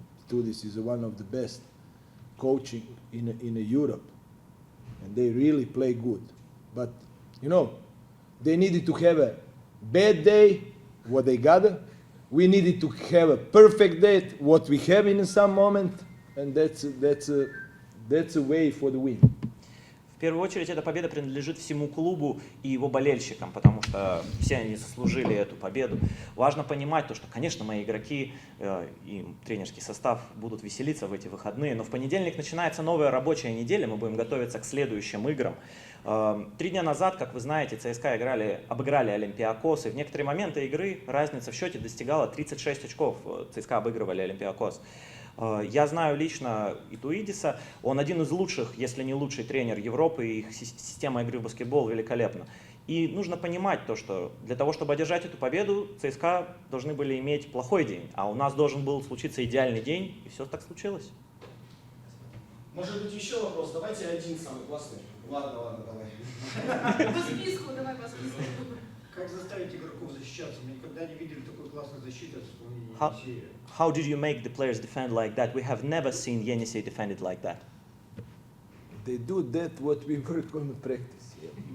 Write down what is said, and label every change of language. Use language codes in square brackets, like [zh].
[en] Studis is one of the best coaching in Europe, and they really play good. But you know, they needed to have a bad day, what they got. We needed to have a perfect day, what we have in some moment, and that's a way for the win. [ru] В первую очередь, эта победа принадлежит всему клубу и его болельщикам, потому что все они заслужили эту победу. Важно понимать то, что, конечно, мои игроки и тренерский состав будут веселиться в эти выходные, но в понедельник начинается новая рабочая неделя, мы будем готовиться к следующим играм. 3 дня назад, как вы знаете, ЦСКА обыграли Олимпиакос, и в некоторые моменты игры разница в счете достигала 36 очков. ЦСКА обыгрывали Олимпиакос. Я знаю лично Итуидиса, он один из лучших, если не лучший тренер Европы, и их система игры в баскетбол великолепна. И нужно понимать то, что для того, чтобы одержать эту победу, ЦСКА должны были иметь плохой день, а у нас должен был случиться идеальный день, и все так случилось. Может быть, еще вопрос? Давайте один самый классный. Ладно, давай. По списку, давай по списку. Как заставить игроков защищаться? Мы никогда не видели такой классной защиты от исполнения [en] How, [ru] Енисея. [en] how did you make the players defend like that? We have never seen Yenisey defended like that. They do that what we work on the practice. Yeah.